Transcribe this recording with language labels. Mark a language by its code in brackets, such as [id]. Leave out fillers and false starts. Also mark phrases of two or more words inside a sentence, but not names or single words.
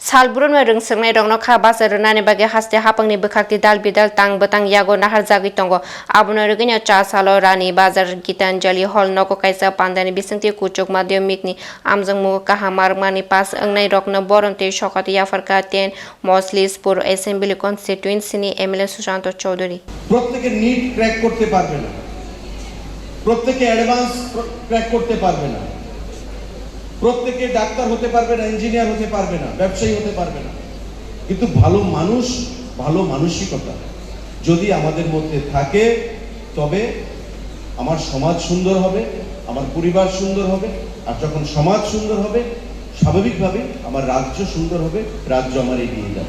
[trp] Salbrun wereng sengnai rokno kha bazar nani bage haste hapangni bwkhakti dal bidal tang bwtang yago nahar jagui tongo abono rogino cha salo rani bazar Gitanjali hall noko kaisa pandani bisingti kuchuk madhyamikni amjangmu kahamar mani pas angnai rokno boronte shokati yafarka 10 Moslispur Assembly Constituency ni MLA Sushant Chaudhary [bn] প্রত্যেকে [en] NEET crack [bn] করতে পারবে না, প্রত্যেকে [en] Advance crack [bn] করতে পারবে না, প্রত্যেকে ডাক্তার হতে পারবে না, ইঞ্জিনিয়ার হতে পারবে না, ব্যবসায়ী হতে পারবে না, কিন্তু ভালো মানুষ, ভালো মানসিকতা যদি আমাদের মধ্যে থাকে তবে আমার সমাজ সুন্দর হবে, আমার পরিবার সুন্দর হবে, আর যখন সমাজ সুন্দর হবে স্বাভাবিকভাবে আমার রাজ্য সুন্দর হবে, রাজ্য আমার এগিয়ে যাবে।